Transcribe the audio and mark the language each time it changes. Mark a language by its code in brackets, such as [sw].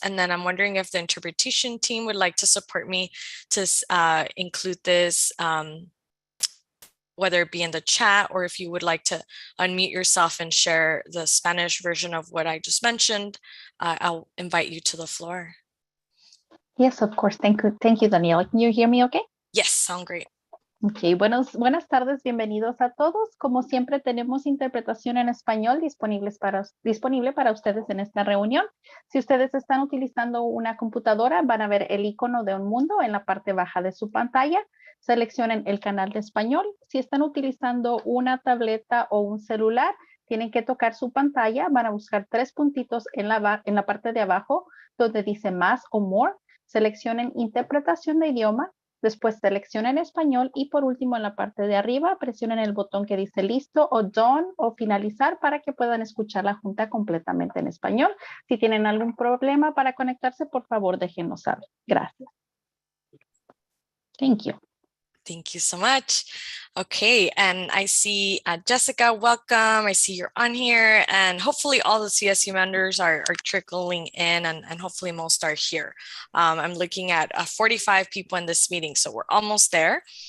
[en] And then I'm wondering if the interpretation team would like to support me to include this, whether it be in the chat or if you would like to unmute yourself and share the Spanish version of what I just mentioned. I'll invite you to the floor. Yes, of course. Thank you, Daniela. Can you hear me okay? Yes, sound great. [es] Ok, buenas tardes, bienvenidos a todos. Como siempre, tenemos interpretación en español disponible para ustedes en esta reunión. Si ustedes están utilizando una computadora, van a ver el icono de un mundo en la parte baja de su pantalla. Seleccionen el canal de español. Si están utilizando una tableta o un celular, tienen que tocar su pantalla. Van a buscar 3 puntitos en la parte de abajo donde dice más o more. Seleccionen interpretación de idioma. Después seleccionen español y por último en la parte de arriba presionen el botón que dice listo o done o finalizar para que puedan escuchar la junta completamente en español. Si tienen algún problema para conectarse, por favor déjenos saber. Gracias. [en] Thank you. Thank you so much. Okay, and I see Jessica, welcome. I see you're on here, and hopefully all the CSC members are trickling in, and hopefully most are here. I'm looking at 45 people in this meeting, so we're almost there.